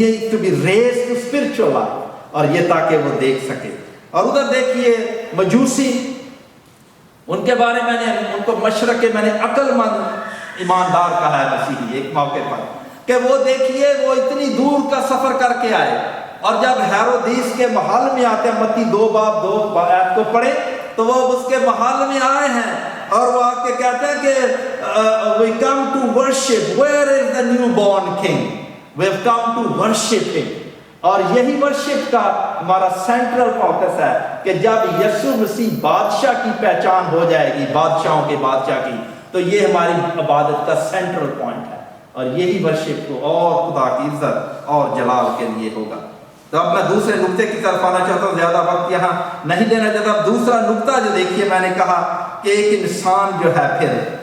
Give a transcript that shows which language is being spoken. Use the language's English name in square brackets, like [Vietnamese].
[English] to be raised to spiritual life، [Urdu] اور یہ تاکہ وہ دیکھ سکے۔ اور ادھر دیکھیے مجوسی، ان کے بارے میں نے ان کو مشرق کے میں نے عقل مند ایماندار کہا ہے مسیحی ایک موقع پر، کہ وہ دیکھیے وہ اتنی دور کا سفر کر کے آئے، اور جب ہیرودیس کے محل میں آتے ہیں، متی 2 باب 2 آیت کو پڑھے، تو وہ اس کے محل میں آئے ہیں اور وہ آ کے کہتے ہیں کہ [English] we come to worship, where is the new born king? We have come to worship him. [Urdu] اور یہی ورشپ کا ہمارا سینٹرل فوکس ہے کہ جب یسوع مسیح بادشاہ کی پہچان ہو جائے گی، بادشاہوں کے بادشاہ کی، تو یہ ہماری عبادت کا سینٹرل پوائنٹ ہے، اور یہی ورشپ کو اور خدا کی عزت اور جلال کے لیے ہوگا۔ تو اب میں دوسرے نقطے کی طرف آنا چاہتا ہوں، زیادہ وقت یہاں نہیں دینا چاہتا۔ اب دوسرا نقطہ جو دیکھیے، میں نے کہا کہ ایک انسان جو ہے پھر